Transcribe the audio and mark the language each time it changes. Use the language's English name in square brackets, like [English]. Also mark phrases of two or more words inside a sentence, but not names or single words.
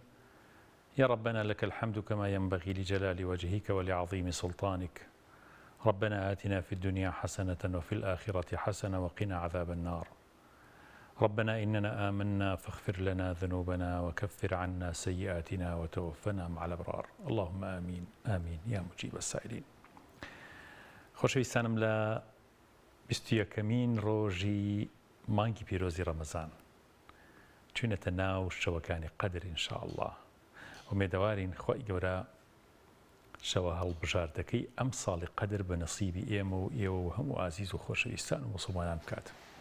[Arabic] يا ربنا لك الحمد كما ينبغي لجلال وجهك ولعظيم سلطانك. ربنا آتنا في الدنيا حسنة وفي الآخرة حسنة وقنا عذاب النار. ربنا إننا آمنا فاغفر لنا ذنوبنا وكفر عنا سيئاتنا وتوفنا مع الأبرار. اللهم آمين آمين يا مجيب السائلين. [Central Kurdish] خۆشەویستانم لە 21مین ڕۆژی مانگی پیرۆزی ڕەمەزان چوونەتە ناو شەوەکانی قەدر ئینشاءالله. ومێدەوارین خۆی گەورە شەوە هەڵبژاردەکەی ئەم ساڵی قەدر بە نەسیبی ئێمە و ئێوە و هەموو ئازیز و خۆشەویستان و موسڵمانان بکات.